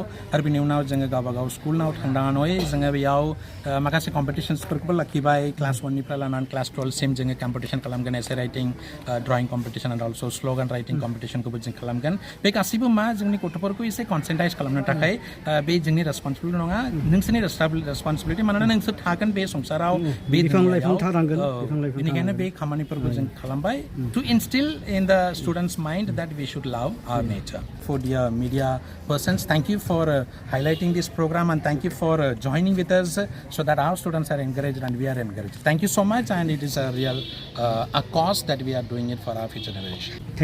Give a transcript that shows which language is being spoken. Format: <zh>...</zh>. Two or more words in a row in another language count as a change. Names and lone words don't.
<brx>आरो बिनि उनाव जोङो गावबागाव स्कुलाव थांनानै जोङो बेयाव माखासे कम्पिटिशन्सफोरखौबो लाखिबाय, क्लास 1निफ्राय लानानै क्लास 12सिम जोङो कम्पिटिशन खालामगोन,</brx> <en>essay writing, drawing competition and also slogan writing competition</en> <brx>जों खालामगोन। बे गासैबो मा जोंनि गथ'फोरखौ एसे कनसेन्ट्रेट खालामनो थाखाय बे जोंनि रेसपन्सिबिलिटि नङा, नोंसोरनि रेसपन्सिबिलिटि, मानोना नोंसोर थागोन बे संसाराव, बे बेनिखायनो बे खामानिफोरखौ जों खालामबाय</brx> <en>to instill in the students' mind that we should love our nature. For dear media persons, thank you for highlighting this program, and thank you for joining with us so that our students are encouraged and we are encouraged. Thank you so much, and it is a real a cause that we are doing it for our future generation.</en>